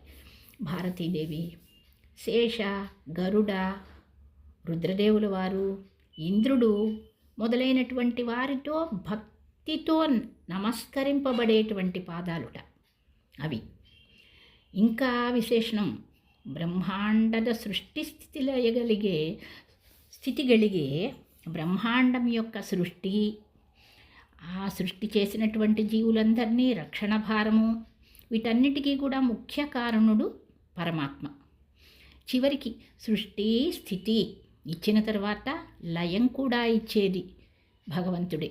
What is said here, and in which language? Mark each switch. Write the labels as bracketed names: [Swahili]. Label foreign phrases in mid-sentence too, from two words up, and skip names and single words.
[Telugu] భారతీదేవి, శేష, గరుడ, రుద్రదేవుల వారు, ఇంద్రుడు మొదలైనటువంటి వారితో భక్తితో నమస్కరింపబడేటువంటి పాదాలుట అవి. ఇంకా విశేషణం [Kannada] ಬ್ರಹ್ಮಾಂಡದ ಸೃಷ್ಟಿ ಸ್ಥಿತಿಗಳಿಗೆ [Telugu] బ్రహ్మాండం యొక్క సృష్టి, ఆ సృష్టి చేసినటువంటి జీవులందరినీ రక్షణ భారము, వీటన్నిటికీ కూడా ముఖ్య కారణుడు పరమాత్మ. చివరికి సృష్టి స్థితి ఇచ్చిన తర్వాత లయం కూడా ఇచ్చేది భగవంతుడే.